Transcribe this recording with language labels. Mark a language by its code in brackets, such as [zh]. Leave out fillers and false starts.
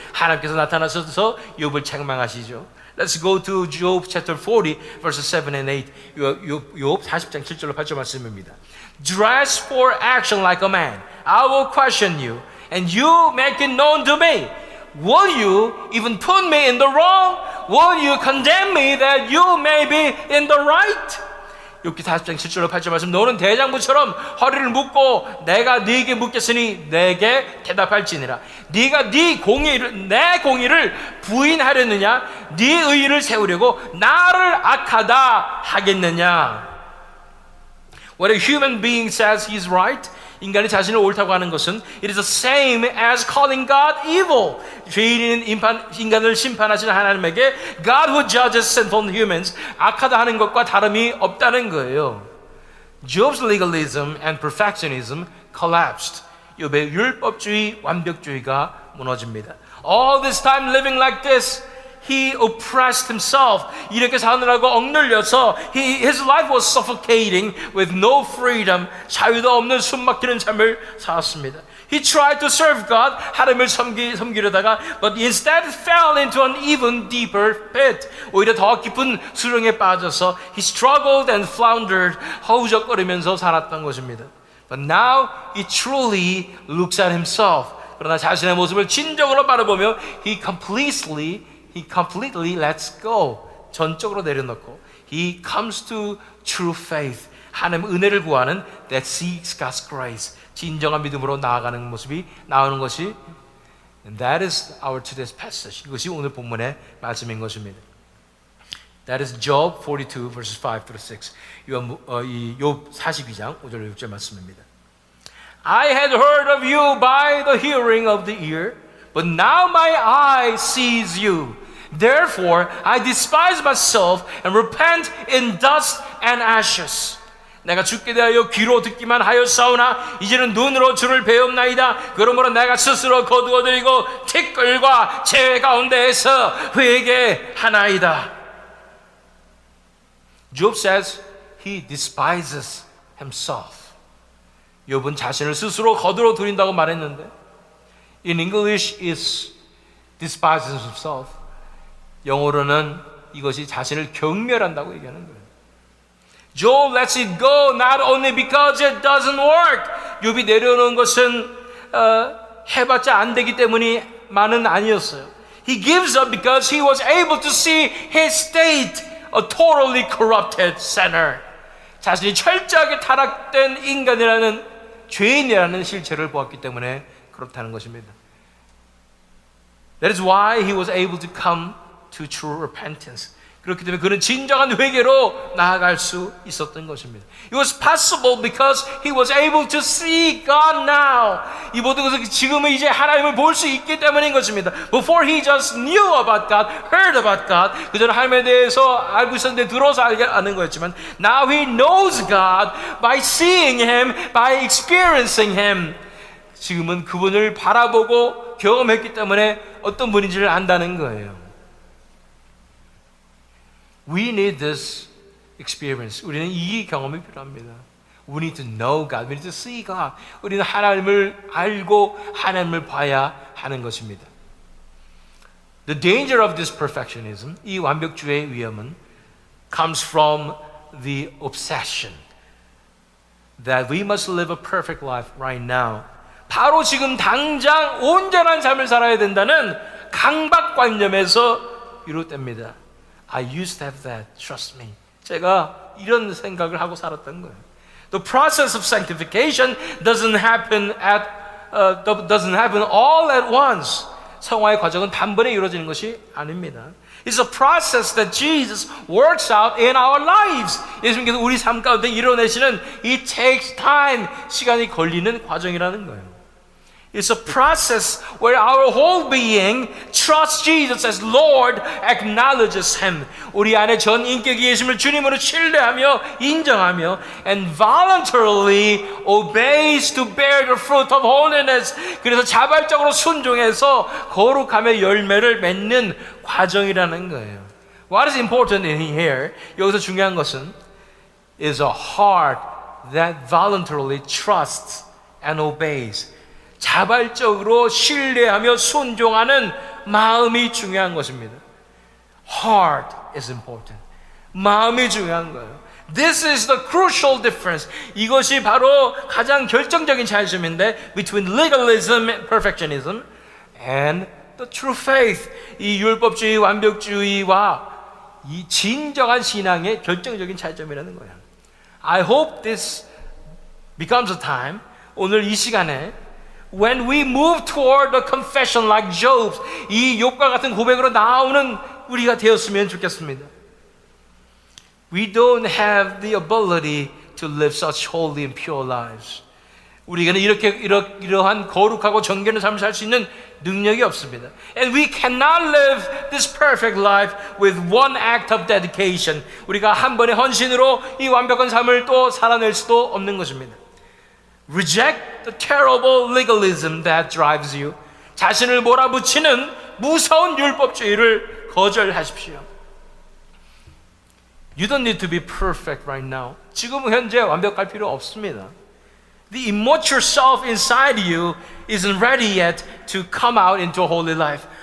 [ko] 하나님께서 나타나셔서 욥을 책망하시죠. [en] Let's go to Job chapter 40, verses 7 and 8. [ko] 욥 40장 7절로 8절 말씀입니다. [en] Dress for action like a man. I will question you, and you make it known to me. Will you even put me in the wrong? Will you condemn me that you may be in the right? [ko] 욥기 40장 7절로 8절 말씀. 너는 대장부처럼 허리를 묶고 내가 네게 묻겠으니 내게 대답할지니라. 네가 내 공의를 부인하려느냐? 네 의의를 세우려고 나를 악하다 하겠느냐? [en] When a human being says he's right, [ko] 인간이 자신을 옳다고 하는 것은 [en] it is the same as calling God evil. [ko] 죄인인 인간을 심판하시는 하나님에게 [en] God who judges sinful humans [ko] 악하다 하는 것과 다름이 없다는 거예요. [en] Job's legalism and perfectionism collapsed. [ko] 욥의 율법주의, 완벽주의가 무너집니다. [en] All this time living like this, he oppressed himself. [ko] 이렇게 사느라고 억눌려서 [en] his life was suffocating with no freedom. [ko] 자유도 없는 숨막히는 삶을 살았습니다. [en] He tried to serve God. [ko] 하나님을 섬기려다가 [en] but instead fell into an even deeper pit. [ko] 오히려 더 깊은 수렁에 빠져서 [en] he struggled and floundered. [ko] 허우적거리면서 살았던 것입니다. [en] But now he truly looks at himself. [ko] 그러나 자신의 모습을 진정으로 바라보며 [en] he completely lets go. [ko] 전적으로 내려놓고 [en] he comes to true faith. [ko] 하나님의 은혜를 구하는 [en] that seeks God's grace. [ko] 진정한 믿음으로 나아가는 모습이 나오는 것이 [en] and that is our today's passage. [ko] 이것이 오늘 본문의 말씀인 것입니다. [en] That is Job 42 verses 5 through 6. [ko] 이 욥 42장 5절 6절 말씀입니다. [en] I had heard of you by the hearing of the ear, but now my eye sees you. Therefore, I despise myself and repent in dust and ashes. [ko] 내가 주께 대하여 귀로 듣기만 하였사오나 이제는 눈으로 주를 배웁나이다. 그러므로 내가 스스로 거두어들이고 티끌과 재회 가운데에서 회개하나이다. [en] Job says he despises himself. [ko] 욥은 자신을 스스로 거두어 들인다고 말했는데 [en] in English is despises himself. [ko] 영어로는 이것이 자신을 경멸한다고 얘기하는 거예요. [en] Job lets it go not only because it doesn't work. [ko] 욥이 내려놓은 것은 해봤자 안 되기 때문이만은 아니었어요. [en] He gives up because he was able to see his state, a totally corrupted sinner. [ko] 자신이 철저하게 타락된 인간이라는 죄인이라는 실체를 보았기 때문에 그렇다는 것입니다. [en] That is why he was able to come to true repentance. [ko] 그렇기 때문에 그는 진정한 회개로 나아갈 수 있었던 것입니다. [en] It was possible because he was able to see God now. [ko] 이 모든 것은 지금은 이제 하나님을 볼 수 있기 때문인 것입니다. [en] Before he just knew about God, heard about God. [ko] 그전에 하나님에 대해서 알고 있었는데 들어서 아는 거였지만 [en] now he knows God by seeing him, by experiencing him. [ko] 지금은 그분을 바라보고 경험했기 때문에 어떤 분인지를 안다는 거예요. [en] We need this experience. [ko] 우리는 이 경험이 필요합니다. [en] We need to know God. We need to see God. [ko] 우리는 하나님을 알고 하나님을 봐야 하는 것입니다. [en] The danger of this perfectionism, [ko] 이 완벽주의의 위험은 [en] comes from the obsession that we must live a perfect life right now. [ko] 바로 지금 당장 온전한 삶을 살아야 된다는 강박관념에서 비롯됩니다. [en] I used to have that, trust me. [ko] 제가 이런 생각을 하고 살았던 거예요. [en] The process of sanctification doesn't happen all at once. [ko] 성화의 과정은 단번에 이루어지는 것이 아닙니다. [en] It's a process that Jesus works out in our lives. [ko] 예수님께서 우리 삶 가운데 이뤄내시는 [en] it takes time. [ko] 시간이 걸리는 과정이라는 거예요. [en] It's a process where our whole being trusts Jesus as Lord, acknowledges Him. [ko] 우리 안에 전 인격이 예수님을 주님으로 신뢰하며 인정하며 [en] and voluntarily obeys to bear the fruit of holiness. [ko] 그래서 자발적으로 순종해서 거룩함의 열매를 맺는 과정이라는 거예요. [en] What is important in here? [ko] 여기서 중요한 것은 [en] is a heart that voluntarily trusts and obeys. [ko] 자발적으로 신뢰하며 순종하는 마음이 중요한 것입니다. [en] Heart is important. [ko] 마음이 중요한 거예요. [en] This is the crucial difference. [ko] 이것이 바로 가장 결정적인 차이점인데 [en] between legalism and perfectionism and the true faith. [ko] 이 율법주의, 완벽주의와 이 진정한 신앙의 결정적인 차이점이라는 거예요. [en] I hope this becomes a time, [ko] 오늘 이 시간에 [en] when we move toward a confession like Job's, [ko] 이 욥과 같은 고백으로 나오는 우리가 되었으면 좋겠습니다. [en] We don't have the ability to live such holy and pure lives. [ko] 우리에게는 이러한 거룩하고 정결한 삶을 살 수 있는 능력이 없습니다. [en] And we cannot live this perfect life with one act of dedication. [ko] 우리가 한 번의 헌신으로 이 완벽한 삶을 또 살아낼 수도 없는 것입니다. [en] Reject the terrible legalism that drives you. [ko] 자신을 몰아붙이는 무서운 율법주의를 거절하십시오. [en] You don't need to be perfect right now. [ko] 지금 현재 완벽할 필요 없습니다. [en] The immature self inside you isn't ready yet to come out into a holy life.